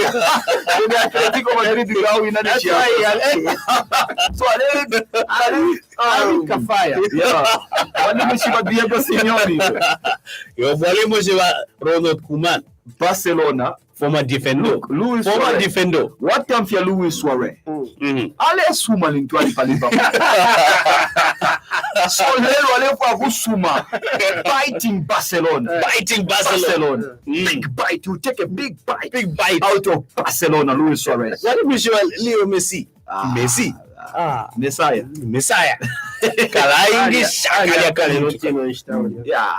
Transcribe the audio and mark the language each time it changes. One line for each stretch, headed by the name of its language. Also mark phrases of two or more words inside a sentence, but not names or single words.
English: Atletico Madrid go in the So Kafaya. Your Ronald Koeman, Barcelona, former defender. Former defender. What time for Luis Suarez?
Bemba: Ale suma lintwali pa Liverpool. So lelo ale kwa kusuma.
English: Biting Barcelona. Big bite. You take a big bite out of Barcelona, Luis Suarez. What if you Leo Messi? Messiah. Yeah.